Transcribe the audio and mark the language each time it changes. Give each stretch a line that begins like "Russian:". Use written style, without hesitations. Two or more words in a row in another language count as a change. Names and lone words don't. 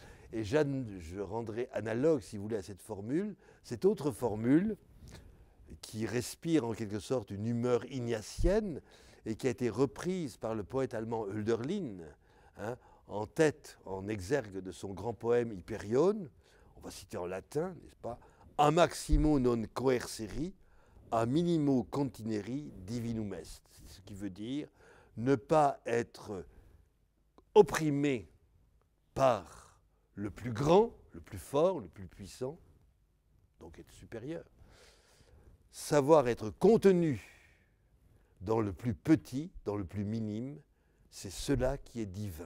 French: Et je rendrai analogue, si vous voulez, à cette autre formule qui respire en quelque sorte une humeur ignatienne et qui a été reprise par le poète allemand Hölderlin, hein, en tête, en exergue de son grand poème Hyperion, on va citer en latin, n'est-ce pas?
Latin: A maximo non coerceri, a minimo contineri divinum est.
French: Ce qui veut dire ne pas être opprimé par le plus grand, le plus fort, le plus puissant, donc être supérieur. Savoir être contenu dans le plus petit, dans le plus minime, c'est cela qui est divin.